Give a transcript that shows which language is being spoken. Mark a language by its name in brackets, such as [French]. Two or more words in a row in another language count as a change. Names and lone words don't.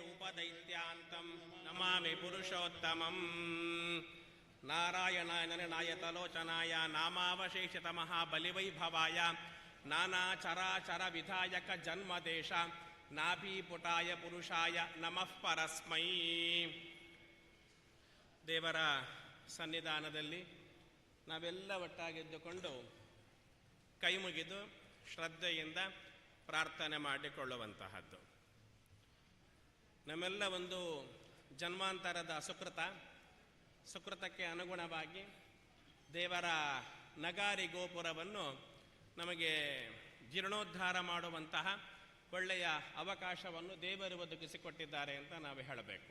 [Sanskrit] दैत्यान्तं नमामि पुरुषोत्तमं नारायणाय नायतलोचनाय नामावशेषितमहाबलिवैभवाय नानाचराचरविधायक जन्मदेश नाभीपुटाय पुरुषाय नमः परस्मै. [Kannada] ದೇವರ ಸನ್ನಿಧಾನದಲ್ಲಿ ನಾವೆಲ್ಲ ಒಟ್ಟಾಗಿದ್ದುಕೊಂಡು ಕೈ ಮುಗಿದು ಶ್ರದ್ಧೆಯಿಂದ ಪ್ರಾರ್ಥನೆ ಮಾಡಿಕೊಳ್ಳುವಂತಹದ್ದು. ನಮ್ಮೆಲ್ಲ ಒಂದು ಜನ್ಮಾಂತರದ ಸುಕೃತಕ್ಕೆ ಅನುಗುಣವಾಗಿ ದೇವರ ನಗಾರಿ ಗೋಪುರವನ್ನು ನಮಗೆ ಜೀರ್ಣೋದ್ಧಾರ ಮಾಡುವಂತಹ ಒಳ್ಳೆಯ ಅವಕಾಶವನ್ನು ದೇವರು ಒದಗಿಸಿಕೊಟ್ಟಿದ್ದಾರೆ ಅಂತ ನಾವು ಹೇಳಬೇಕು.